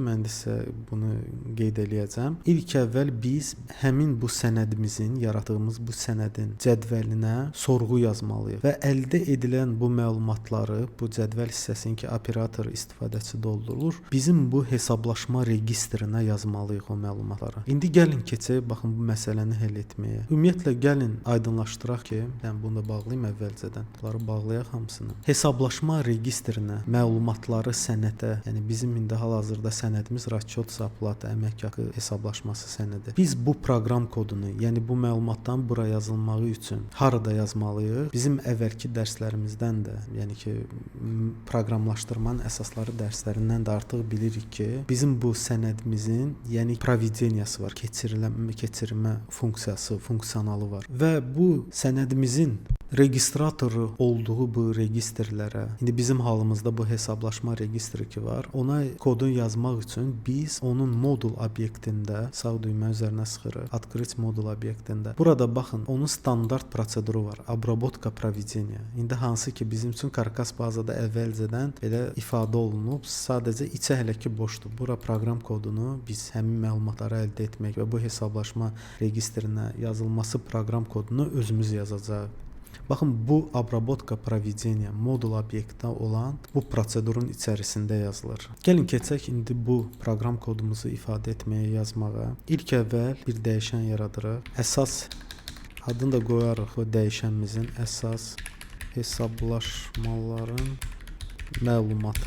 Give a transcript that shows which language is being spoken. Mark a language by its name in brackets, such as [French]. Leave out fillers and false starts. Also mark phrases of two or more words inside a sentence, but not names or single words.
[Azerbaijani] Mən də sizə bunu qeyd eləyəcəm. İlk əvvəl biz həmin bu sənədimizin, yaratdığımız bu sənədin cədvəlinə sorğu yazmalıyıq və əldə edilən bu məlumatları, bu cədvəl hissəsini ki, operator istifadəçi doldurur, bizim bu hesablaşma registrinə yazmalıyıq o məlumatları. İndi gəlin keçək, baxın bu məsələni həll etməyə. Ümumiyyətlə gəlin aydınlaşdıraq ki, mən bunu da bağlayım əvvəlcədən. Bunları bağlayaq hamısını. Hesablaşma registrinə məlumatları sənədə, yəni bizim indi hal-hazırda sənədimiz [Russian] расчет зарплаты, [Azerbaijani] əmək haqqı hesablaşması sənədi. Biz bu proqram kodunu, yəni bu məlumatların bura yazılmağı üçün harada yazmalıyıq? Bizim əvvəlki dərslərimizdən də, yəni ki, proqramlaşdırmanın əsasları dərslərindən də artıq bilirik ki, bizim bu sənədimizin, yəni provideniyası var, keçirmə funksiyası, funksiyonalı var və bu sənədimizin registratoru olduğu bu registrlərə, indi bizim halımızda bu hesablaşma registri ki var, ona kodun yazmaq üçün biz onun modul obyektində sağ düymə üzərinə sıxırıq. Открыть modul obyektində. Burada baxın, onun standart proseduru var. [Russian] Обработка проведения. [Azerbaijani] İndi hansı ki bizim üçün karkas bazada əvvəlcədən belə ifadə olunub, sadəcə içə hələ ki boşdur. Bura proqram kodunu biz həmin məlumatları əldə etmək və bu hesablaşma registrinə yazılması proqram kodunu özümüz yazacağıq. Baxın, bu [Russian] обработка проведения [Azerbaijani] modul obyektdə olan bu prosedurun içərisində yazılır. Gəlin keçək indi bu proqram kodumuzu ifadə etməyə, yazmağa. İlk əvvəl bir dəyişən yaradırıq. Əsas adını da qoyarıq o dəyişənimizin, əsas hesablaşmaların məlumatı.